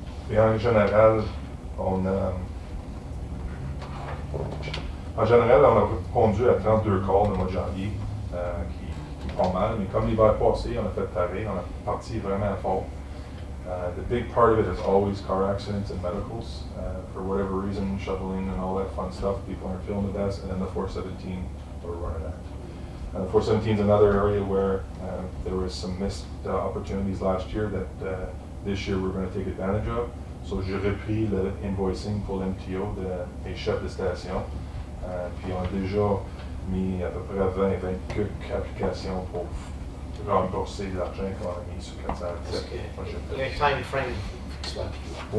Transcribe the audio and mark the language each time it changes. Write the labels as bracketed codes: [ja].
[fr] Et en général, on a répondu à 32 calls le mois de janvier, qui prend mal, mais comme l'hiver passé, on a fait pareil, on a parti vraiment fort. [en] The big part of it is always car accidents and medicals. For whatever reason, shoveling and all that fun stuff, people aren't feeling the best, and then the 417 we're running at. The 417 is another area where there was some missed opportunities last year that this year we're going to take advantage of. [fr] So j'ai repris le invoicing pour l'MTO des chefs de station. Puis on a déjà mis à peu près 20 applications pour rembourser l'argent qu'on a mis sur 417. Le [en] time frame [fr] soit plus.